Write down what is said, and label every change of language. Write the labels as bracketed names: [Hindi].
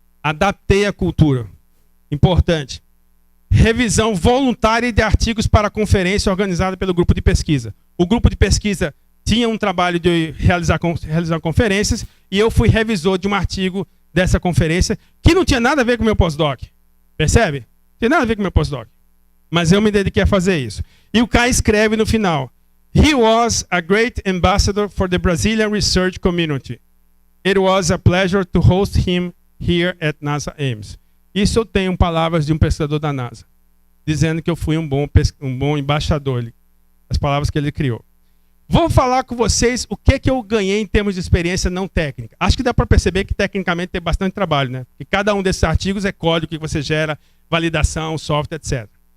[Portuguese] Adaptei a cultura. Importante. Revisão voluntária de artigos para a conferência organizada pelo grupo de pesquisa. O grupo de pesquisa tinha um trabalho de realizar conferências e eu fui revisor de um artigo dessa conferência que não tinha nada a ver com o meu pós-doc. Percebe? Não tem nada a ver com o meu pós-doc. Mas eu me dediquei a fazer isso. E o Kai escreve no final, [English] he was a great ambassador for the Brazilian research community. It was a pleasure to host him here at NASA Ames. [Portuguese] Isso eu tenho palavras de um pesquisador da NASA, dizendo que eu fui um bom embaixador, as palavras que ele criou. Vou falar com vocês o que eu ganhei em termos de experiência não técnica. Acho que dá para perceber que tecnicamente tem bastante trabalho, né? Porque cada um desses artigos é código que você gera, validação, software, etc.